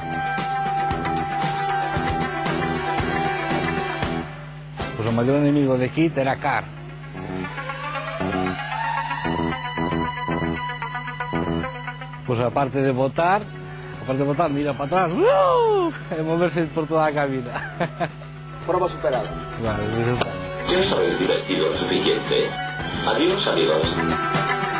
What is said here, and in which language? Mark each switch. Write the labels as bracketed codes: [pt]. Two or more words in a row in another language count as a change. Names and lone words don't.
[gl] Pois o maior enemigo de Kit era Car. Pois aparte de botar, mira para atrás, e moverse por toda a cabina. Prova superada. Vale, [es] Ya os habéis divertido lo suficiente. Adiós, amigos.